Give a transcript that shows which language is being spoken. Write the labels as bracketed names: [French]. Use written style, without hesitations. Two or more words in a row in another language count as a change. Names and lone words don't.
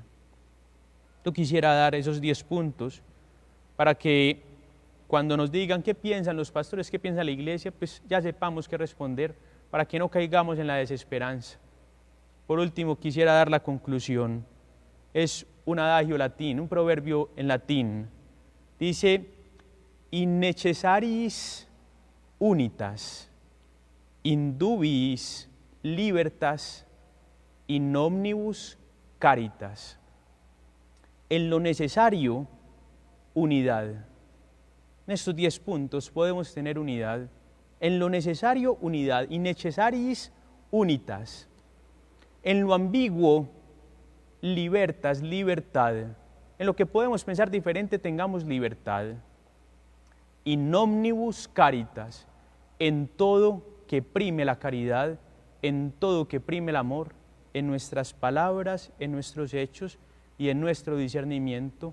[Spanish] Yo quisiera dar esos 10 puntos para que cuando nos digan qué piensan los pastores, qué piensa la iglesia, pues ya sepamos qué responder para que no caigamos en la desesperanza. Por último, quisiera dar la conclusión. Es un adagio latín, un proverbio en latín. Dice: [Latin] in necessaris unitas, in dubiis libertas, in omnibus caritas. [Spanish] En lo necesario, unidad. En estos 10 puntos podemos tener unidad. En lo necesario, unidad. [Latin] In necessaris unitas. [Spanish] En lo ambiguo, libertas, libertad. En lo que podemos pensar diferente, tengamos libertad. [Latin] In omnibus caritas. [Spanish] En todo que prime la caridad, en todo que prime el amor, en nuestras palabras, en nuestros hechos y en nuestro discernimiento.